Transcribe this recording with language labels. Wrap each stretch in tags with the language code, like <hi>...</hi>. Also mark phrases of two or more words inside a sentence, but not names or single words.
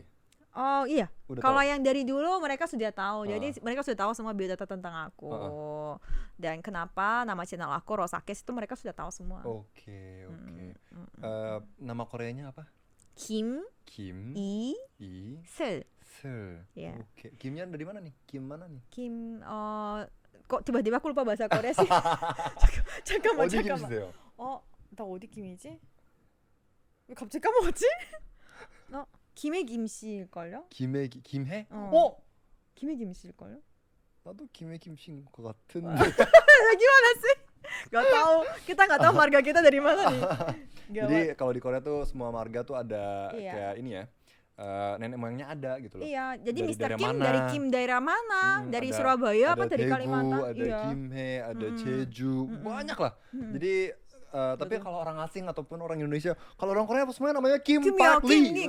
<id>Oh iya, kalau yang dari dulu mereka sudah tahu, jadi mereka sudah tahu semua biodata tentang aku dan kenapa nama channel aku Rosakis itu mereka sudah tahu semua. Oke. Nama Koreanya apa? Kim I Sel. Yeah. Oke. Kimnya dari mana nih? Kim mana nih? Kim kok tiba-tiba aku lupa bahasa Korea sih.</id> <ko>잠깐만. 나 어디 김이지? 왜 갑자기 까먹었지? 김해 김씨일걸요? 김해? 김해 김씨일걸요? 나도 김해 김씨인 것 같은데.</ko> <id>Gimana sih? Gak tahu, kita nggak tahu marga kita dari mana nih. Jadi kalau di Korea tuh semua marga tuh ada kayak ini ya, nenek moyangnya ada gitu loh. Iya, jadi Mr. Kim dari Kim daerah mana? Dari Surabaya apa dari Kalimantan? Ada Kimhae, ada Jeju, banyak lah. Jadi tapi kalau orang asing ataupun orang Indonesia, kalau orang Korea semuanya namanya Kim Park Lee.</id>